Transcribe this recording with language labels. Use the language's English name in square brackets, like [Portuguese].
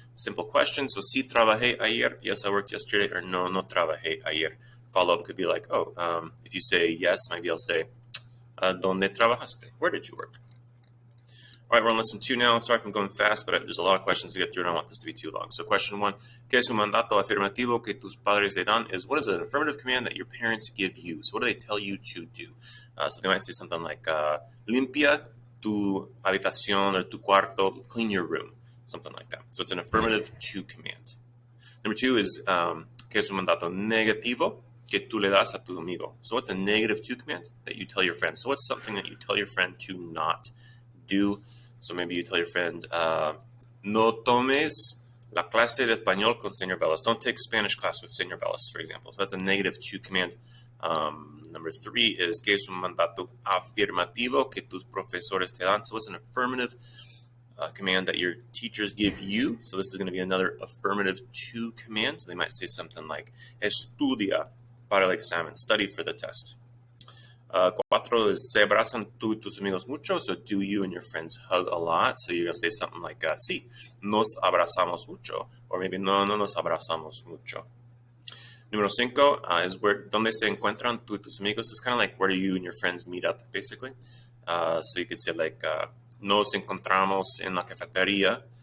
[English] Simple question. So [Spanish] sí trabajé ayer. [English] Yes, I worked yesterday. Or [Spanish] no trabajé ayer. [English] Follow-up could be like, oh, if you say yes, maybe I'll say, [Spanish] ¿dónde trabajaste? [English] Where did you work? All right, we're on lesson 2 now. Sorry if I'm going fast, but there's a lot of questions to get through, and I don't want this to be too long. [Spanish] So question 1, ¿qué es un mandato afirmativo que tus padres te dan? [English] Is, what is an affirmative command that your parents give you? So what do they tell you to do? So they might say something like, [Spanish] limpia tu habitación [English] or [Spanish] tu cuarto, [English] clean your room, something like that. So it's an affirmative to command. [Spanish] Number 2 is, ¿qué es un mandato negativo que tú le das a tu amigo? [English] So what's a negative to command that you tell your friend? So what's something that you tell your friend to not do? So maybe you tell your friend, [Spanish] no tomes la clase de español con Señor Bellis. [English] Don't take Spanish class with Señor Bellis, for example. So that's a negative to command. [Spanish] Number 3 is, ¿qué es un mandato afirmativo que tus profesores te dan? [English] So it's an affirmative command that your teachers give you. So this is going to be another affirmative to command. So they might say something like, [Spanish] estudia para el examen, [English] study for the test. [Spanish] 4 is, ¿se abrazan tú y tus amigos mucho? [English] So do you and your friends hug a lot? So you're going to say something like, [Spanish] sí, nos abrazamos mucho. Or maybe, no nos abrazamos mucho. Número 5 is, ¿dónde se encuentran tú y tus amigos? [English] It's kind of like, where do you and your friends meet up, basically. So you could say like, [Spanish] nos encontramos en la cafetería.